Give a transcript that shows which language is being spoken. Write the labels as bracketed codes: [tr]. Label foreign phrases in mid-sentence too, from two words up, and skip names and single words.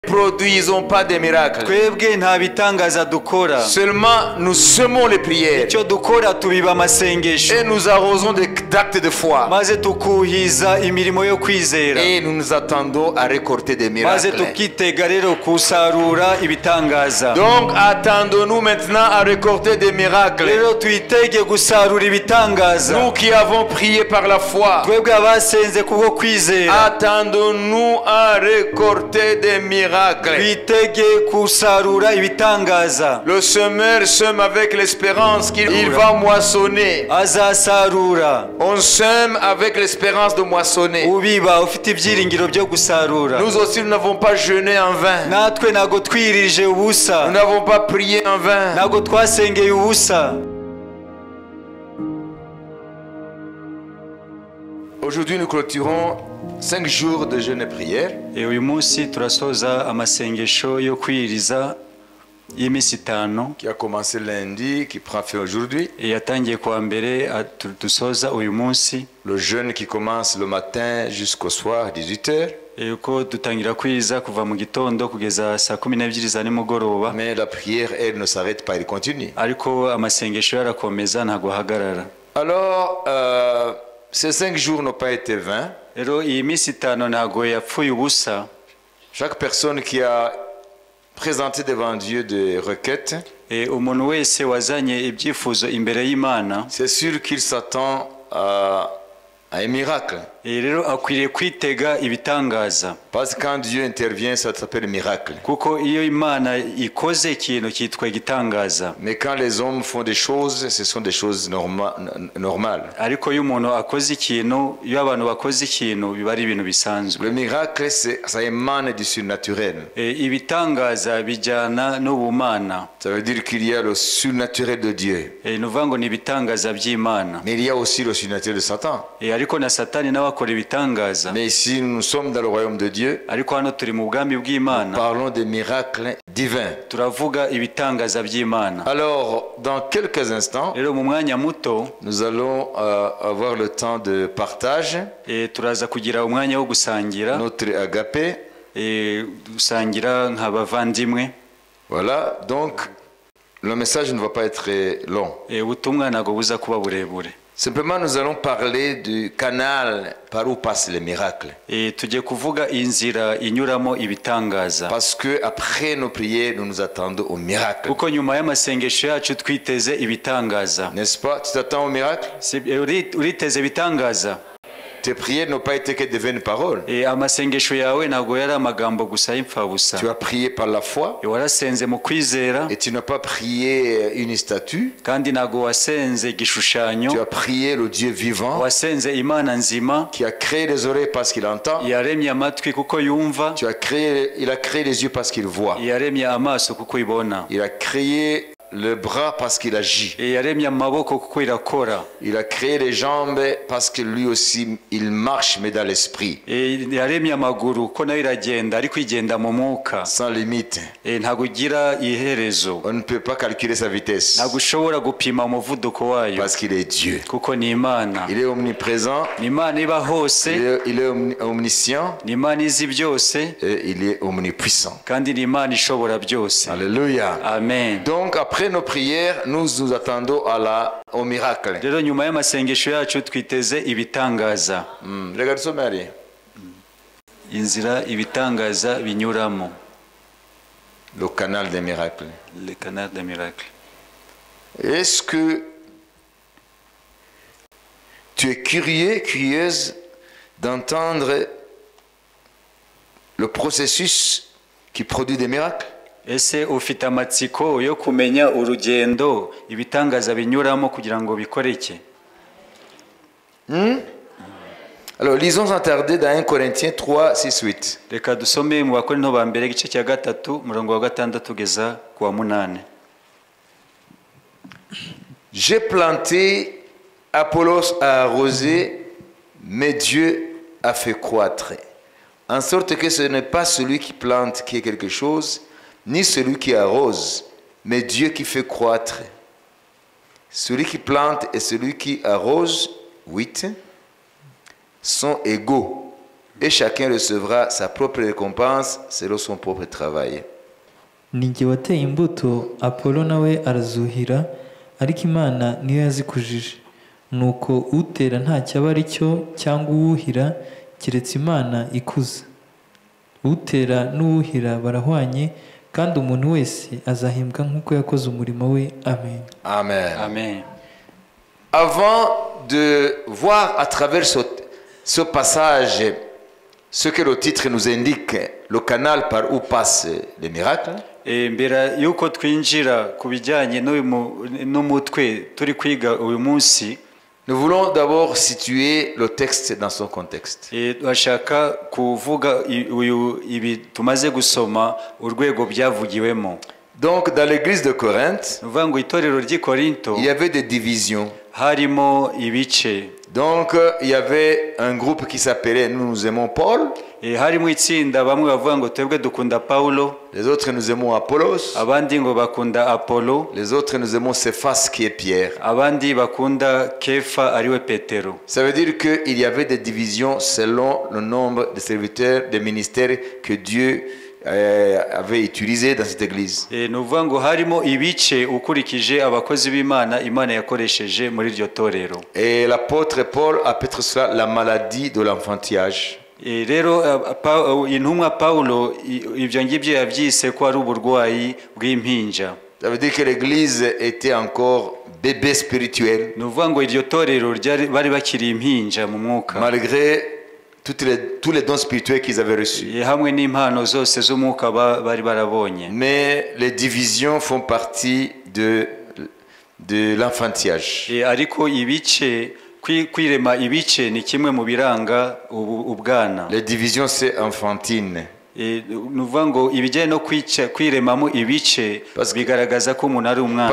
[fr] produisons pas des miracles. [rw] twebwe nta bitangaza dukora, [fr] Seulement nous semons les prières [rw] icyo dukora tubiba amasengesho [fr] et nous arrosons d'actes de foi. [rw] maze tukuhiza imirimo yo kwizera, [fr] Et nous nous attendons à récolter des [rw] maze [fr] miracles. [rw] tukitega rero kusarura ibitangaza. [fr] Donc attendons-nous maintenant à récolter des miracles. [rw] Rero twitege gusarura ibitangaza, [fr] Nous qui avons prié par la foi, [rw] twebwe abasenze kubwo kwizera [fr] attendons-nous à récolter des miracles. [rw] twitege kusarura ibitangaza. [fr] Le semeur sème avec l'espérance qu'il va moissonner. [rw] Azasarura, [fr] On sème avec l'espérance de moissonner. [rw] ubiba ufite ibyiringiro byo gusarura. [fr] Nous aussi, nous n'avons pas jeûné en vain. [rw] natwe ntago twirije [fr] Nous [rw] ubusa, [fr] n'avons pas prié en vain. [rw] ntago twasengeye ubusa. [fr] Aujourd'hui, nous clôturons 5 jours de jeûne et prière. [rw] Uyu munsi turasoza amasengesho yo kwiriza y'iminsi 5 [fr] Qui a commencé lundi, qui prend fin aujourd'hui. [rw] yatangiye kuwa mbere dusoza uyu munsi. [fr] Le jeûne qui commence le matin jusqu'au soir, 18h. [rw] Uko dutangira kwiriza kuva mu gitondo kugeza saa 12 za nimugoroba, [fr] Mais la prière, elle ne s'arrête pas, elle continue. [rw] ariko amasengesho yarakomeza ntago ahagarara. [fr] Alors, ces 5 jours n'ont pas été vains. [rw] Rero iyi minsi 5 ntago yapfuye ubusa. [fr] Chaque personne qui a présenté devant Dieu des requêtes, [rw] Umuntu wese wazanye ibyifuzo imbere y'Imana, [fr] c'est sûr qu'il s'attend à un miracle. [rw] rero akwiriye kwitega ibitangaza, [fr] Parce que quand Dieu intervient, ça s'appelle miracle. [rw] kuko iyo Imana ikoze ikintu cyitwa igitangaza. [fr] Mais quand les hommes font des choses, ce sont des choses normales. [rw] Ariko iyo umuntu akoze ikintu, iyo abantu bakoze ikintu biba ari ibintu bisanzwe. [fr] Le miracle, ça émane du surnaturel. [rw] Ibitangaza bijyana n'ubumana. [fr] Ça veut dire qu'il y a le surnaturel de Dieu. [rw] Ni ukuvuga ngo ni ibitangaza by'Imana. [fr] Mais il y a aussi le surnaturel de Satan. [rw] Ariko na Satani nawe akora ibitangaza. [fr] Mais ici, nous sommes dans le royaume de Dieu. [rw] Ariko hano turi mu bwami bw'Imana. [fr] Parlons des miracles divins. [rw] Turavuga ibitangaza by'Imana. [fr] Alors, dans quelques instants, [rw] rero mu mwanya muto [fr] nous allons avoir le temps de partage. [rw] Turaza kugira umwanya wo gusangira. [fr] Notre agapé. [rw] Gusangira nk'abavandimwe. [fr] Voilà, donc le message ne va pas être long. [rw] Ubutumwa ntago buza kuba burebure. [fr] Simplement, nous allons parler du canal par où passent les miracles. [rw] Tugiye kuvuga inzira inyuramo ibitangaza. [fr] Parce que après nos prières, nous nous attendons au miracle. [rw] Kuko nyuma y'amasengesho yacu twiteze ibitangaza. [fr] N'est-ce pas? Tu t'attends au miracle? [rw] Uriteze ibitangaza. [fr] Tes prières n'ont pas été que de vaines paroles. [rw] Amasengesho yawe ntago yari amagambo gusa y'imfabusa. [fr] Tu as prié par la foi. [rw] Warasenze mu kwizera. [fr] Et tu n'as pas prié une statue. [rw] Kandi ntago wasenze igishushanyo. [fr] Tu as prié le Dieu vivant. [rw] Wasenze Imana nzima. [fr] Qui a créé les oreilles parce qu'il entend. [rw] Yaremye amatwi kuko yumva. [fr] Il a créé les yeux parce qu'il voit. [rw] Yaremye amaso kuko ibona. [fr] Il a créé le bras parce qu'il agit. [rw] Yaremye amaboko kuko irakora. [fr] Il a créé les jambes parce que lui aussi il marche mais dans l'esprit. [rw] Yaremye amaguru ko nayo iragenda ariko igenda mu mwuka. [fr] Sans limite. [rw] Ntago igira iherezo. [fr] On ne peut pas calculer sa vitesse. [rw] Ntago ushobora gupima umuvuduko wayo. [fr] Parce qu'il est Dieu. [rw] Kuko ni Imana. [fr] Il est omniprésent. [rw] Ni Imana iba hose. [fr] Il est omniscient. [rw] Ni Imana izi byose. [fr] Et il est omnipuissant. [rw] Kandi ni Imana ishobora byose. [fr] Alléluia. [rw] Amen. [fr] Donc après nos prières, nous nous attendons au miracle. [rw] Rero nyuma y'amasengesho yacu twiteze ibitangaza. [fr] Regarde ça, Marie. [rw] Inzira ibitangaza binyuramo. [fr] Le canal des miracles. Le canal des miracles. Est-ce que tu es curieuse d'entendre le processus qui produit des miracles? [rw] Ese ufite amatsiko yo kumenya urugendo ibitangaza binyuramo kugira ngo bikoreke? [fr] Alors lisons sans tarder dans 1 Corinthiens 3, 6, 8. [rw] Reka dusome mu Bakorinto ba mbere igice cya 3 murongo wa 6 kugeza ku wa 8. [fr] J'ai planté, Apollos a arrosé, mais Dieu a fait croître. En sorte que ce n'est pas celui qui plante qui est quelque chose, ni celui qui arrose, mais Dieu qui fait croître. Celui qui plante et celui qui arrose, 8, sont égaux, et chacun recevra sa propre récompense selon son propre travail. [rw] ni jye wateye imbuto, Apolo nawe arazuhira, ariko Imana niyo yazikujije. Nuko utera ntacyo aba ari cyo cyangwa uwuhira, keretse Imana ikuza. Utera n'uwuhira barahwanye, kandi umuntu wese azahembwa nk'uko yakoze umurimo we. Amen. Amen. amen. [fr] Avant de voir à travers ce passage ce que le titre nous indique, le canal par où passent les miracles, [rw] mbere y'uko twinjira ku bijyanye n'umutwe turi kwiga uyu munsi, [fr] nous voulons d'abord situer le texte dans son contexte. [rw] bashaka kuvuga ibi tumaze gusoma urwego byavugiwemo. [fr] Donc dans l'église de Corinthe, [rw] uvuga ngo itorero ry'i Korinto [fr] il y avait des divisions. [rw] harimo ibice. [fr] Donc il y avait un groupe qui s'appelait Nous aimons Paul, [rw] harimo itsinda bamwe bavuga ngo twebwe dukunda Paulo, [fr] les autres nous aimons Apollos, [rw] abandi ngo bakunda Apollo, [fr] les autres nous aimons Céphas qui est Pierre. [rw] abandi bakunda Kefa ariwe Petero. [fr] Ça veut dire qu'il y avait des divisions selon le nombre de serviteurs, des ministères que Dieu avait utilisé dans cette église. [rw] Ni ukuvuga ngo harimo ibice ukurikije abakozi b'Imana Imana yakoresheje muri iryo torero. [fr] Et l'apôtre Paul appelle cela la maladie de l'enfantillage. [rw] Rero intumwa Paulo ibyo ngibyo yabyise ko ari uburwayi bw'impinja. [fr] Ça veut dire que l'église était encore bébé spirituel. [rw] Ni ukuvuga ngo iryo torero bari bakiri impinja mu mwuka, [fr] malgré tous les dons spirituels qu'ils avaient reçus. [rw] hamwe n'impano zose z'umwuka bari barabonye. [fr] Mais les divisions font partie de l'enfantillage. [rw] Ariko ibice kwirema ibice ni kimwe mu biranga ubwana. [fr] Les divisions c'est enfantine. [rw] Ni ukuvuga ngo ibijyanye no kwiremamo ibice bigaragaza ko umuntu ari umwana.